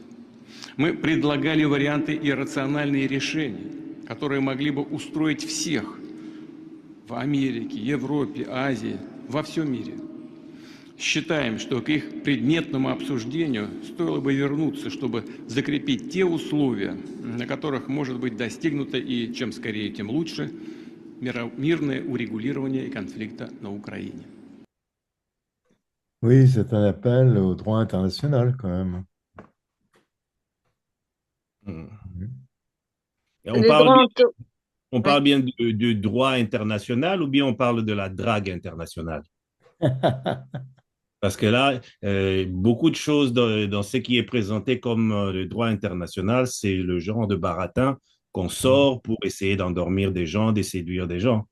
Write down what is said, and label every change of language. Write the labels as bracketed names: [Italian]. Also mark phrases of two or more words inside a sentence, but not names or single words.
[Russian] Мы предлагали варианты и рациональные решения, которые могли бы устроить всех в Америке, Европе, Азии, во всем мире. Считаем, что к их предметному обсуждению стоило бы вернуться, чтобы закрепить те условия, на которых может быть достигнуто и чем скорее, тем лучше, мирное урегулирование конфликта на Украине. [French] Oui, c'est un appel au droit international quand même. Et on parle bien du droit international ou bien on parle de la drague internationale? Parce que là, beaucoup de choses dans ce qui est présenté comme le droit international, c'est le genre de baratin qu'on sort pour essayer d'endormir des gens, de séduire des gens.